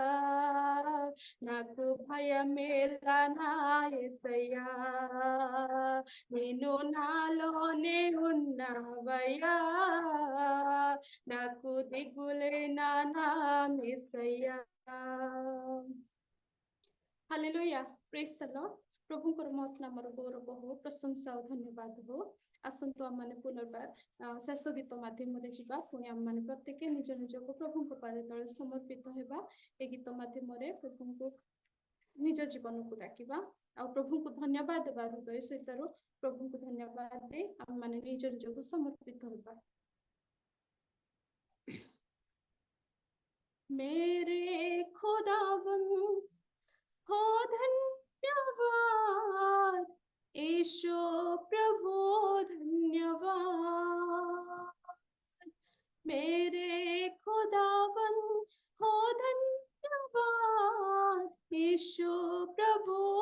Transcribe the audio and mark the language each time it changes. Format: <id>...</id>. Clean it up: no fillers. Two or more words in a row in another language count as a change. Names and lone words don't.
<te>నాకు భయమేలా నా యేసయ్యా నేను నాలోనే ఉన్నావయ్యా నాకు దిగులేనా నా యేసయ్యా हालेलुया</te> <en>praise the Lord</en> <or>प्रभुଙ୍କର ମହତ୍ ନାମର ଗୌରବ ହଉ ପ୍ରଶଂସା ଓ ଧନ୍ୟବାଦ ହଉ ଆସନ୍ତୁ ଆମମାନେ ପୁନର୍ବାର ଶେଷ ଗୀତ ମାଧ୍ୟମରେ ଯିବା ପୁଣି ଆମମାନେ ପ୍ରତ୍ୟେକ ନିଜ ନିଜକୁ ପ୍ରଭୁଙ୍କ ପାଦ ତଳେ ସମର୍ପିତ ହେବା ଏ ଗୀତ ମାଧ୍ୟମରେ ପ୍ରଭୁଙ୍କୁ ନିଜ ଜୀବନକୁ ଡାକିବା ଆଉ ପ୍ରଭୁଙ୍କୁ ଧନ୍ୟବାଦ ଦେବା ହୃଦୟ ସହିତରୁ ପ୍ରଭୁଙ୍କୁ ଧନ୍ୟବାଦ ଦେଇ ଆମମାନେ ନିଜ ନିଜକୁ ସମର୍ପିତ ହେବା</or> <hi>मेरे खुदावन हो धन्यवाद ईशो प्रभु धन्यवाद मेरे खुदावन हो धन्यवाद ईशो प्रभु</hi>